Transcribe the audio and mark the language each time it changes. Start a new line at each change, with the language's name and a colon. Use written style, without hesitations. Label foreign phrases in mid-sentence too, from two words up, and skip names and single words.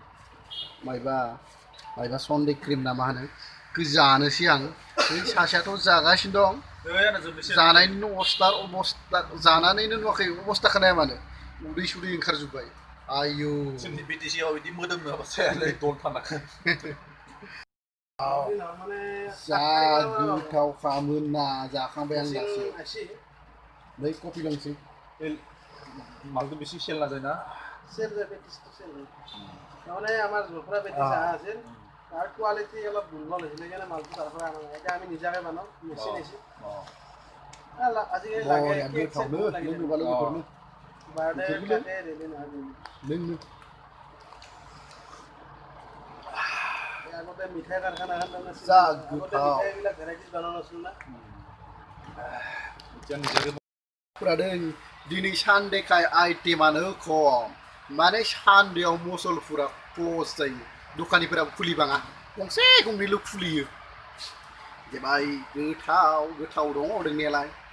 Bodo: मायबा सन्डे क्रिम ना मा होनो बेखौ जानोसै आं बै सासेयाथ' जागासिनो दं जानायनिनो अबस्था जानानैनो नुवाखै अबस्थाखौ नाया मानो उदै सुदै ओंखारजोब्बाय आयौ जोंनि बिटिसिआव बिदि मोदोमनो जायालै दन थानाखै जा गोथाव खामोन ना जाखांबाय आं दासो नै कफि लोंसै
Assamese: মালটো বেশি সেল না যায় না সেল যায় পেটিসটো সেল হয় মানে আমাৰ জোফৰা পেটিস আছিল তাৰ কোৱালিটি অলপ দুৰ্বল হৈছিলে কাৰণে মালটো তাৰ পৰা আনা নাই এতিয়া আমি নিজাকে বনাওঁ মেচিন আছে আজিকালি লাগে কেক চেক লাগে বাৰডে কাটে ৰেডি নহয় আগতে মিঠাই কাৰখানা এখন আছিল আগতে মিঠাইবিলাক ভেৰাইটিজ বনাওঁ নাছিল না
Bodo: फुरादों दिनै सानडेखाय आइटेमानो खम माने सानडेआव मुसलपुरा क्ल'ज जायो दखानिफोराबो खुलिबाङा गंसे गंनैल' खुलियो जेबाय गोथाव दङ दंनायालाय